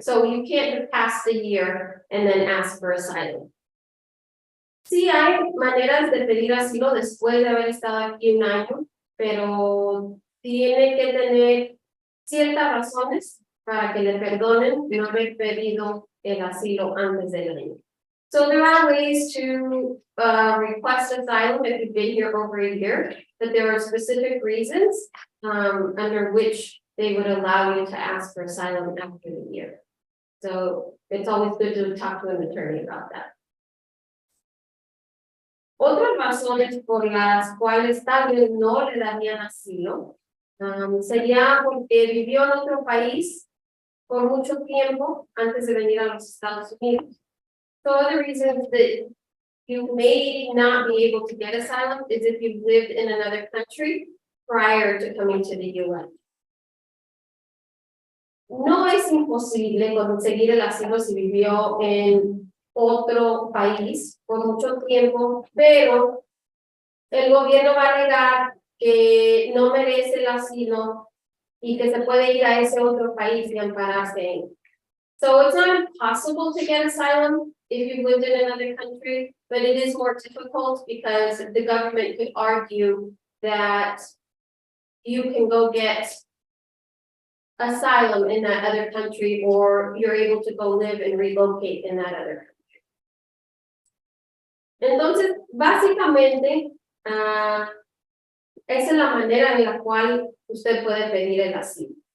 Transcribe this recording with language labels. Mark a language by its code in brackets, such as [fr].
[en] So you can't pass the year and then ask for asylum. [es] Sí hay maneras de pedir asilo después de haber estado aquí un año, pero tiene que tener ciertas razones para que le perdonen no haber pedido el asilo antes del año. [en] So there are ways to request asylum if you've been here over a year, but there are specific reasons under which they would allow you to ask for asylum after the year. So it's always good to talk to an attorney about that. [es] Otras razones por las cuales tal vez no le darían asilo sería porque vivió en otro país por mucho tiempo antes de venir a los Estados Unidos. [en] So other reasons that you may not be able to get asylum is if you've lived in another country prior to coming to the U.S. [es] No es imposible conseguir el asilo si vivió en otro país por mucho tiempo, pero el gobierno va a alegar que no merece el asilo y que se puede ir a ese otro país y ampararse. [en] So it's not impossible to get asylum if you've lived in another country, but it is more difficult because the government could argue that you can go get asylum in that other country, or you're able to go live and relocate in that other country. [es] Entonces, básicamente, esa es la manera en la cual usted puede pedir el asilo.